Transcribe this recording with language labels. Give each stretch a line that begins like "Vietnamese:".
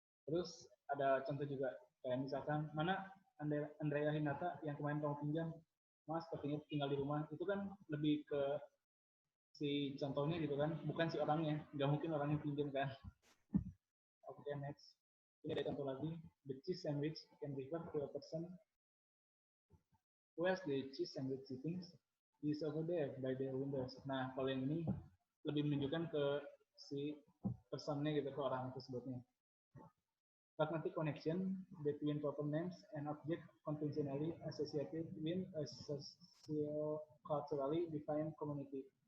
Indonesian: Terus ada contoh juga kayak misalkan mana Andrea Hinata yang kemarin kamu pinjam, Mas sepertinya tinggal di rumah, itu kan lebih ke si contohnya gitu kan, bukan si orangnya, nggak mungkin orangnya pinjam kan. Oke, next. Ini ada contoh lagi,
English: the cheese sandwich can refer to a person where's the cheese sandwich sitting is over there by the windows.
Indonesian: Nah, kalau yang ini lebih menunjukkan ke si personnya gitu, ke orang tersebutnya.
English: Pragmatic connection between proper names and object conventionally associated with a socio-culturally defined community.